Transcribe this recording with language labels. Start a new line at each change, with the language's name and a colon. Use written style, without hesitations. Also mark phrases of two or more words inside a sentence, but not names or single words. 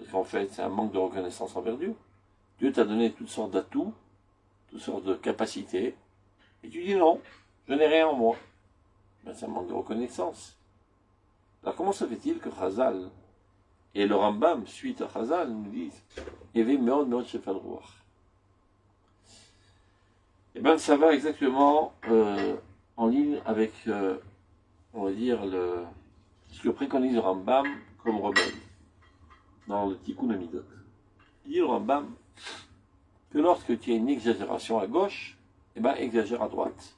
French: Parce qu'en fait, c'est un manque de reconnaissance envers Dieu. Dieu t'a donné toutes sortes d'atouts, toutes sortes de capacités, et tu dis non, je n'ai rien en moi. Ben, c'est un manque de reconnaissance. Alors comment se fait-il que Chazal et le Rambam, suite à Chazal, nous disent
Hebrew: הוי מאוד מאוד שפל רוח.
French: Eh bien, ça va exactement en ligne avec, on va dire, ce que préconise le Rambam comme remède dans le
Hebrew: תיקון המידות.
French: Il dit le Rambam que lorsque tu as une exagération à gauche, eh bien, exagère à droite.